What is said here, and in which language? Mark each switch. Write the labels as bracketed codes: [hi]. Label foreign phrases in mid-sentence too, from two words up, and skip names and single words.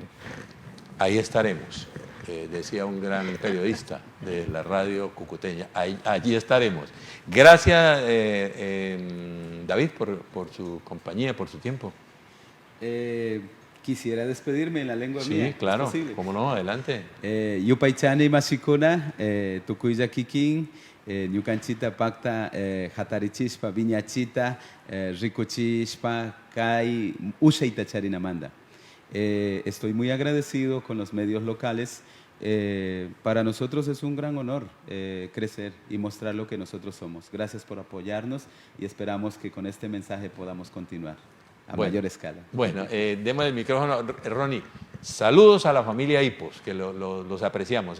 [es] Ahí estaremos, decía un gran periodista de la radio cucuteña. Allí estaremos. Gracias, David, por su compañía, por su tiempo. Quisiera despedirme en la lengua Sí, mía. claro, ¿Es posible? cómo no, adelante. [qu] Yupaychani Mashikuna, Tukuya Kikin, Ñukanchita Pacta, Jatarichispa, Viñachita, Rikuchispa, Kai, Ushaita Charinamanda. [es] Estoy muy agradecido con los medios locales. Para nosotros es un gran honor crecer y mostrar lo que nosotros somos. Gracias por apoyarnos y esperamos que con este mensaje podamos continuar a mayor escala. Bueno, demos el micrófono. Ronnie, saludos a la familia Hipos, que los apreciamos.